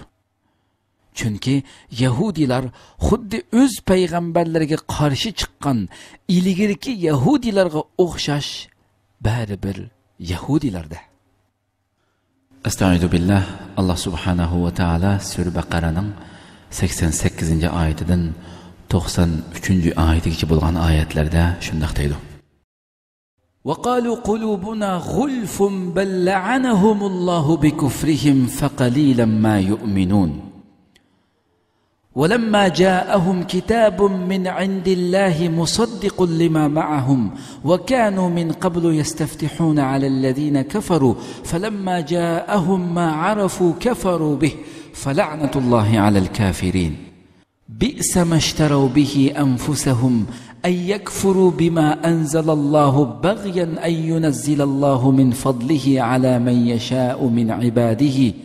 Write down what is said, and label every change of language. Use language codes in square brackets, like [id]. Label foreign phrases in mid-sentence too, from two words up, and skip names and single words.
[uz] Chunki Yahudilar xuddi o'z payg'ambarlariga qarshi chiqqan ilgirki Yahudilarga o'xshash baribir Yahudilarda. [ar] أستعيذ بالله. [uz] Allah [ar] سبحانه وتعالى [uz] Sura Baqaraning 88-oyatidan 93-oyatigacha bo'lgan oyatlarda shunday deydi. [ar] وقالوا قلوبنا غلف بل لعنهم الله بكفرهم فقليلا ما يؤمنون ولما جاءهم كتاب من عند الله مصدق لما معهم وكانوا من قبل يستفتحون على الذين كفروا فلما جاءهم ما عرفوا كفروا به فلعنة الله على الكافرين بئس ما اشتروا به أنفسهم أن يكفروا بما أنزل الله بغيا أن ينزل الله من فضله على من يشاء من عباده